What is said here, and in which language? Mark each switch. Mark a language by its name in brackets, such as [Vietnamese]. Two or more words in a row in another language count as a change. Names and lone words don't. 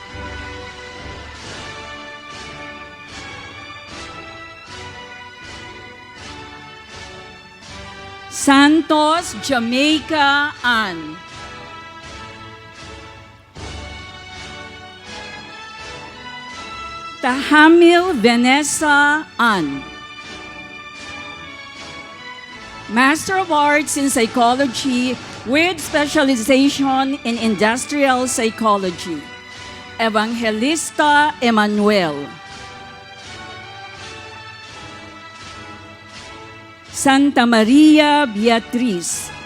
[English] Santos Jamaica Ann. Tahamil Vanessa Ann. Master of Arts in Psychology with specialization in Industrial Psychology, Evangelista Emmanuel. Santa Maria Beatriz.